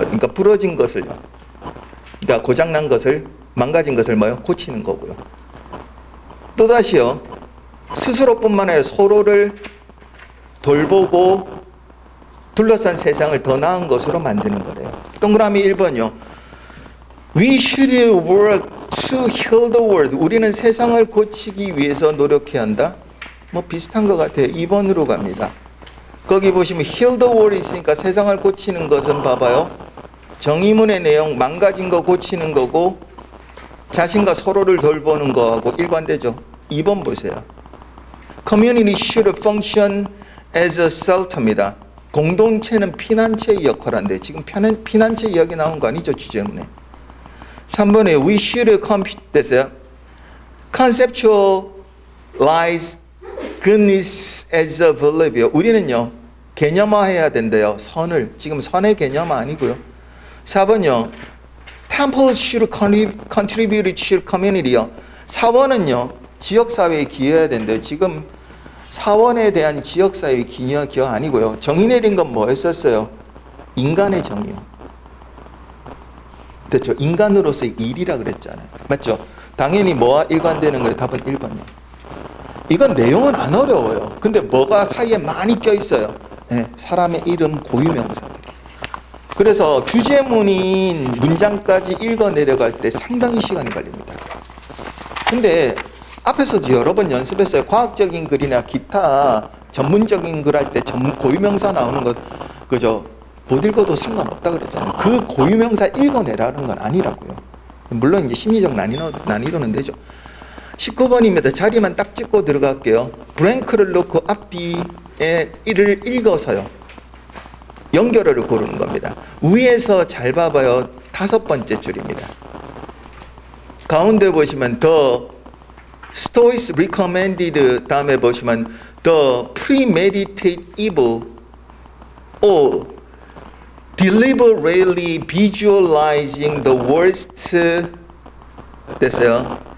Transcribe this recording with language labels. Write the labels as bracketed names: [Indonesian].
[Korean] 그러니까 부러진 것을요. 그러니까 고장난 것을 망가진 것을 뭐요? 고치는 거고요. 또다시요. 스스로뿐만 아니라 서로를 돌보고 둘러싼 세상을 더 나은 것으로 만드는 거래요. 동그라미 1번요. [English] We should work to heal the world. [Korean] 우리는 세상을 고치기 위해서 노력해야 한다. 뭐 비슷한 것 같아요. 2번으로 갑니다. 거기 보시면 [English] heal the world [Korean] 있으니까 세상을 고치는 것은 봐봐요. 정의문의 내용 망가진 거 고치는 거고 자신과 서로를 돌보는 거하고 일관되죠. 2번 보세요. [English] Community should function as a shelter입니다. [Korean] 공동체는 피난처의 역할을 하는데 지금 피난처 이야기 나온 거 아니죠, 주제문에. 3번에 [English] we should [Korean] 됐어요. [English] conceptualize goodness as a believer. [Korean] 우리는요, 개념화해야 된대요. 선을. 지금 선의 개념화 아니고요. 4번요. [English] temples should contribute to community요. [Korean] 사원은요, 지역사회에 기여해야 된대요. 지금 사원에 대한 지역사회의 기여 아니고요. 정의 내린 건 뭐였었어요? 인간의 정의요. 됐죠? 인간으로서의 일이라 그랬잖아요. 맞죠? 당연히 뭐와 일관되는 거예요? 답은 1번이요. 이건 내용은 안 어려워요. 근데 뭐가 사이에 많이 껴있어요. 네, 사람의 이름 고유명사들이. 그래서 주제문인 문장까지 읽어 내려갈 때 상당히 시간이 걸립니다. 근데 앞에서도 여러 번 연습했어요. 과학적인 글이나 기타 전문적인 글 할 때 고유명사 나오는 것 그저 못 읽어도 상관없다 그랬잖아요. 그 고유명사 읽어내라는 건 아니라고요. 물론 이제 심리적 난이도는 되죠. 19번입니다. 자리만 딱 찍고 들어갈게요. 브랭크를 놓고 앞뒤에 이를 읽어서요. 연결어를 고르는 겁니다. 위에서 잘 봐봐요. 5번째 줄입니다. 가운데 보시면 [English] the Stoics recommended [Korean] 다음에 보시면 [English] the premeditate evil or deliberately visualizing the worst 됐어요.